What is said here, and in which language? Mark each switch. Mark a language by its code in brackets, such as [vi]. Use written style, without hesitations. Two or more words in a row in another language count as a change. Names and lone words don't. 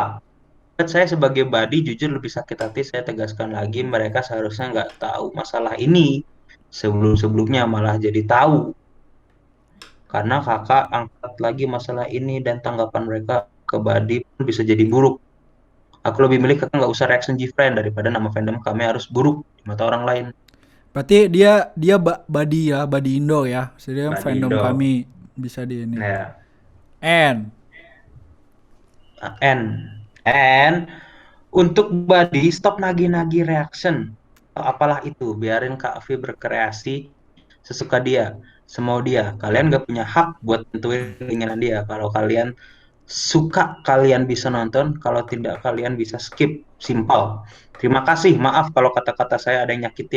[id] Saya sebagai body jujur lebih sakit hati, saya tegaskan lagi, mereka seharusnya nggak tahu masalah ini sebelum-sebelumnya, malah jadi tahu. Karena kakak angkat lagi masalah ini dan tanggapan mereka ke body pun bisa jadi buruk. Aku lebih milih kakak nggak usah reaction Gfriend daripada nama fandom kami harus buruk di mata orang lain. Berarti dia body ya, body Indo ya. Jadi Body fandom Indo. kami bisa di ini. Ya, And [en] and and [id] untuk body stop nagih-nagih reaction. Apalah itu, biarin Kak Afi berkreasi sesuka dia, semau dia. Kalian gak punya hak buat tentuin keinginan dia. Kalau kalian suka, kalian bisa nonton. Kalau tidak, kalian bisa skip. Simpel. Terima kasih, maaf kalau kata-kata saya ada yang nyakitin.